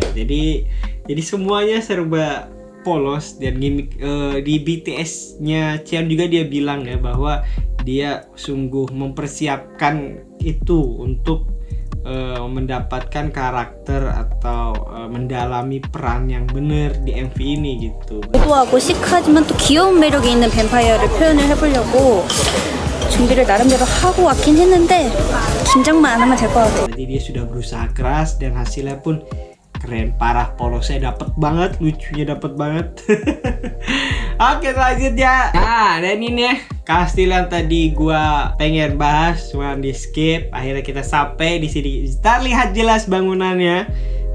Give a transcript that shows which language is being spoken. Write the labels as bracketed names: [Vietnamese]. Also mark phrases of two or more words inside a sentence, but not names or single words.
[Indonesian] Jadi semuanya serba polos, dan gimmick di BTS-nya Cheon juga dia bilang ya bahwa dia sungguh mempersiapkan itu untuk mendapatkan karakter atau mendalami peran yang benar di MV ini gitu. [Korean] 고도하고 시크하지만 또 귀여운 매력이 있는 뱀파이어를 표현을 해보려고 준비를 나름대로 하고 왔긴 했는데 긴장만 안 하면 될 것 같아요. [Indonesian] Jadi dia sudah berusaha keras dan hasilnya pun keren parah, polosnya dapet banget, lucunya dapet banget. Oke, selanjutnya. Nah, dan ini ya kastil yang tadi gua pengen bahas cuma di skip. Akhirnya kita sampai di sini. Kita lihat jelas bangunannya.